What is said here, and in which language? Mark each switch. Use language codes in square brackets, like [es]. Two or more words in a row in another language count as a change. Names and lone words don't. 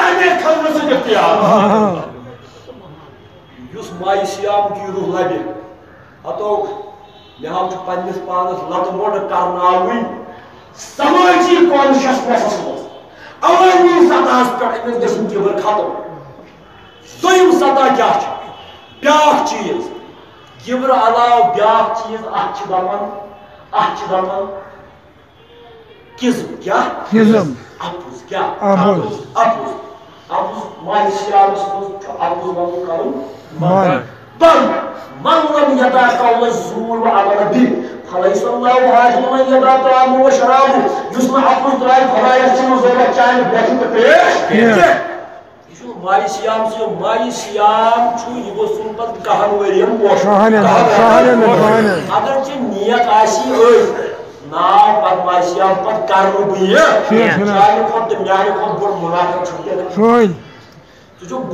[ks] امے خلقہٕ سۭتۍ اختیار یُس مایہِ سیام کی روح لبہِ ہتو مےٚ حظ چھُ پننِس پانس لتہٕ موٚنڈ کرناوٕنۍ سمٲجی کانشیسنیسس منٛز عوٲمی سطحس پٮ۪ٹھ أمِس گژھِ کِبر ختم دوٚیِم سطح کیٛاہ چھُ بیٛاکھ چیٖز کِبرٕ علاوٕ بیٛاکھ چیٖز اتھ چھِ دپان کِزم کیٛاہ کِزم اپُز کیٛاہ اپُز اپُز مایہِ سیامس منٛز چھُ اپُز ونُن کرُن بنٛد [ar] من لم يدع قول الزور وعمل به فليس الله حاجب من يدع طعامه وشرابه [ks] یُس نہٕ اپُز ترٛایہِ خۄدایس چھُنہٕ ضروٗرت چانہِ بٮ۪کہِ تہٕ ترٛیش یہِ چھُ مایہِ سیام سُہ مایہِ سیام چھُ یہِ گوٚژھُن پتہٕ 10 ؤرین پوشُن اگر ژےٚ نیت آسی أتھۍ ناو پتہٕ مایہِ سیام پتہٕ کرٕ بہٕ یہِ چانہِ کھۄتہٕ تہٕ میانہِ کھۄتہٕ بوٚڑ مُنافِق چھُنہٕ ژٕ چھُکھ